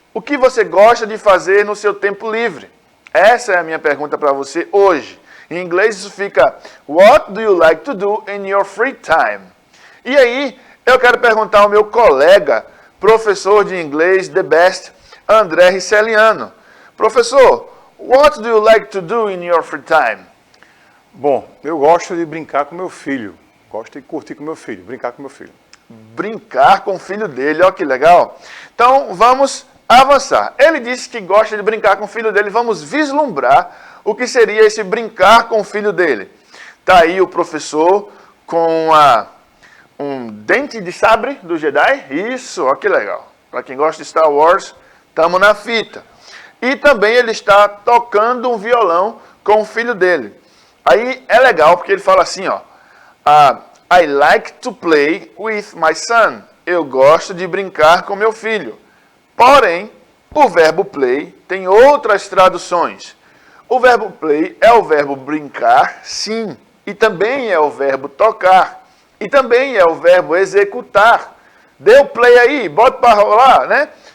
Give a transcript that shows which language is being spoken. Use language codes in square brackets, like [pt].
[pt] O que você gosta de fazer no seu tempo livre? Essa é a minha pergunta para você hoje. Em inglês isso fica, [en] what do you like to do in your free time? [pt] E aí, eu quero perguntar ao meu colega, professor de inglês, [en] the best, [pt] André Riceliano. [en] Professor, what do you like to do in your free time? [pt] Bom, eu gosto de brincar com meu filho. Gosto de curtir com meu filho, brincar com meu filho. Brincar com o filho dele, olha que legal. Então, vamos avançar. Ele disse que gosta de brincar com o filho dele. Vamos vislumbrar o que seria esse brincar com o filho dele. Tá aí o professor com um dente de sabre do Jedi. Isso, olha que legal. Para quem gosta de Star Wars, estamos na fita. E também ele está tocando um violão com o filho dele. Aí é legal porque ele fala assim, ó. [en] I like to play with my son. [pt] Eu gosto de brincar com meu filho. Porém, o verbo play tem outras traduções. O verbo play é o verbo brincar, sim. E também é o verbo tocar. E também é o verbo executar. Dê o play aí, bota para rolar, né?